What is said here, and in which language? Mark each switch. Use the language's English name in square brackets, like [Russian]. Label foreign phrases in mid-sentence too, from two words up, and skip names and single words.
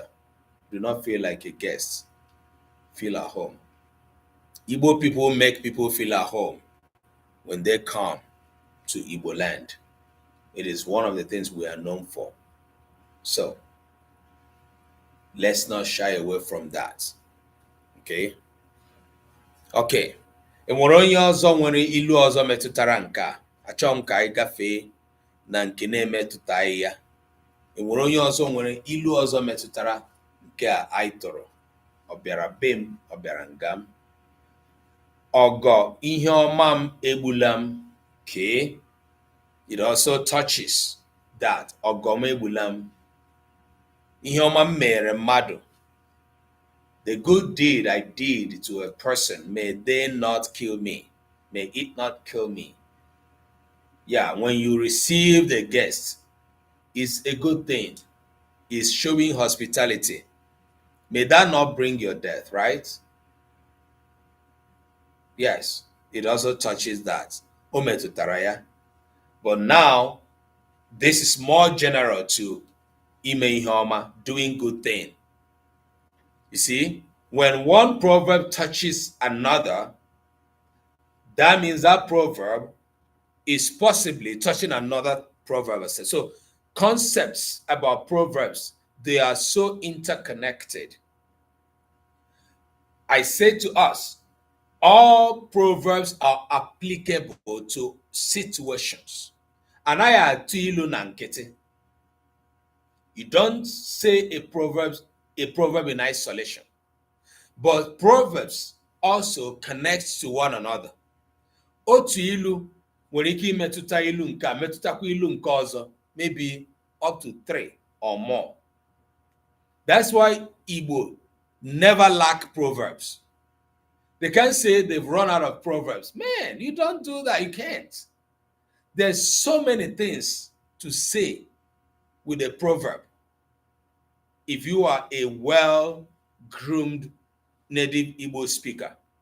[English] Do not feel like a guest. Feel at home. Igbo people make people feel at home when they come to Igbo land. It is one of the things we are known for. So, let's not shy away from that. Okay? Okay. [Igbo] Enwere onye ọzọ nwere ilu ọzọ metụtara nke a. Achọrọ m ka anyị gafee na nke na-emetụtaghị ya. Enwere onye ọzọ nwere ilu ọzọ metụtara nke a anyị tụrụ. Ọ bịara be m, ọ bịara nga m. Ogo ihe ọma m egbula m. [English] Okay. It also touches that. [Igbo] Ogo m egbula m. Ihe ọma m mere mmadụ. [English] The good deed I did to a person, may they not kill me. May it not kill me. Yeah, when you receive the guest, it's a good thing. It's showing hospitality. May that not bring your death, right? Yes, it also touches that. Ometutaraya. But now, this is more general to [Igbo] ime ihe ọma, [English] doing good thing. You see, when one proverb touches another, that means that proverb is possibly touching another proverb. So concepts about proverbs, they are so interconnected. I say to us, all proverbs are applicable to situations. And I are [Igbo] ilu na nkete. [English] You don't say a proverb in isolation. But proverbs also connect to one another. [Igbo] Otu ilu nwere ike imetụta ilu nke a metụtakwa ilu nke ọzọ, [English] maybe up to 3 or more. That's why Igbo never lack proverbs. They can't say they've run out of proverbs. Man, you don't do that. You can't. There's so many things to say with a proverb if you are a well-groomed native Igbo speaker.